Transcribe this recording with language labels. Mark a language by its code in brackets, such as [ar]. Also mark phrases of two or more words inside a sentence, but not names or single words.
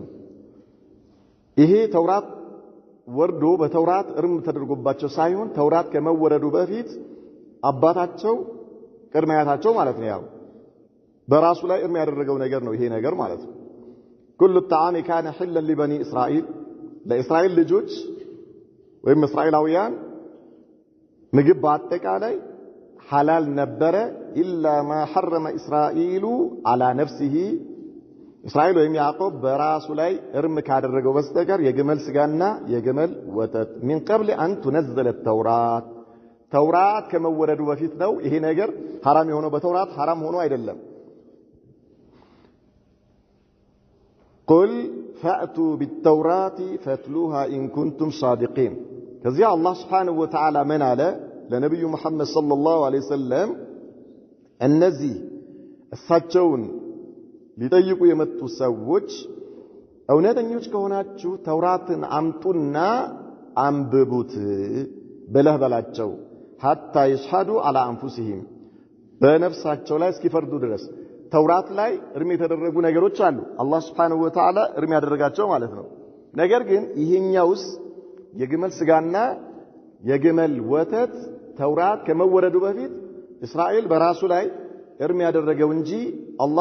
[am] ይሄ ተውራት ወርዶ በተውራት እርም ተደርጎባቸው ሳይሆን ተውራት ከመወረዱ በፊት አባታቸው ቅድሚያታቸው ማለት ነው ያው በራሱ ላይ እርም ያደረገው ነገር ነው ይሄ ነገር ማለት ነው [ar] كل الطعام كان حلا لبني اسرائيل [am] ለእስራኤል ልጆች ወይም እስራኤላውያን ምግብ በአጠቃላይ [ar] حلال نبرة إلا ما حرم إسرائيل على نفسه [am] እስራኤል ወይም ያዕቆብ በራሱ ላይ እርም ካደረገው በስተቀር የግመል ስጋና የግመል ወተት [ar] من قبل أن تنزل التوراة [am] ተውራት ከመወረዱ በፊት ነው ይሄ ነገር حرام የሆነው በተውራት حرام ሆኖ አይደለም [ar] قل فأتوا بالتوراة فاتلوها إن كنتم صادقين [am] ከዚያ አላህ [ar] Subhanahu وتعالى [am] ምን አለ ለነብዩ መሐመድ [ar] صلى الله عليه وسلم [am] እነዚህ እሳቸውን ሊጠይቁ የመጡ ሰዎች እውነተኞች ከሆናችሁ ተውራትን አምጡና አንብቡት ብለህ በላቸው [ar] حتى يشهدوا على أنفسهم [am] በነፍሳቸው ላይ እስኪፈርዱ ድረስ ተውራት ላይ እርም የተደረጉ ነገሮች አሉ አላህ [ar] سبحانه وتعالى [am] እርም ያደረጋቸው ማለት ነው ነገር ግን ይሄኛውስ የግመል ስጋና የግመል ወተት ተውራት ከመወረዱ በፊት እስራኤል በራሱ ላይ እርም ያደረገው እንጂ አላህ